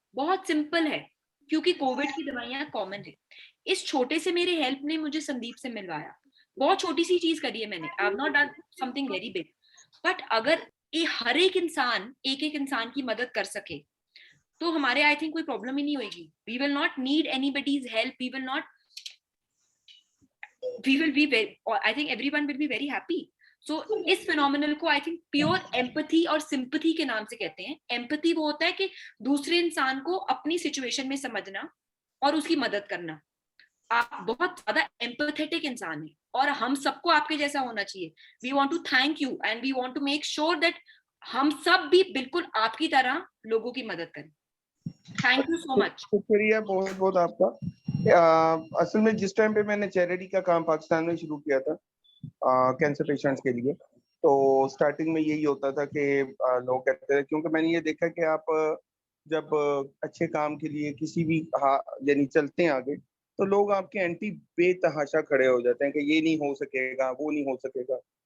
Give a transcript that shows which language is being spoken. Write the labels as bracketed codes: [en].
[hi] बहुत सिंपल है, क्योंकि कोविड की दवाइयां कॉमन है। इस छोटे से मेरे हेल्प ने मुझे संदीप से मिलवाया। बहुत छोटी सी चीज करी है मैंने, [en] I have not done something very big, [hi] but अगर ये हर एक इंसान एक एक इंसान की मदद कर सके तो हमारे आई थिंक कोई प्रॉब्लम ही नहीं होगी। [en] We will not need anybody's help, we will not, we will be very, I think everyone will be very happy. [hi] So इस phenomenal को I think pure empathy और sympathy के नाम से कहते हैं। empathy वो होता है कि दूसरे इंसान को अपनी situation में समझना और उसकी मदद करना। आप बहुत ज्यादा empathetic इंसान हैं और हम सबको आपके जैसा होना चाहिए। [en] We want to thank you and we want to make sure that [hi] हम सब भी बिल्कुल आपकी तरह लोगों की मदद करें। [en] Thank you so much. [hi] शुक्रिया बहुत बहुत आपका। असल में जिस टाइम पे मैंने चैरिटी का काम पाकिस्तान में शुरू किया था कैंसर पेशेंट्स के लिए, तो स्टार्टिंग में यही होता था कि लोग कहते थे, क्योंकि मैंने ये देखा कि आप जब अच्छे काम के लिए किसी भी यानी चलते हैं आगे, तो लोग आपके एंटी बेतहाशा खड़े हो जाते हैं कि ये नहीं हो सकेगा, वो नहीं हो सकेगा।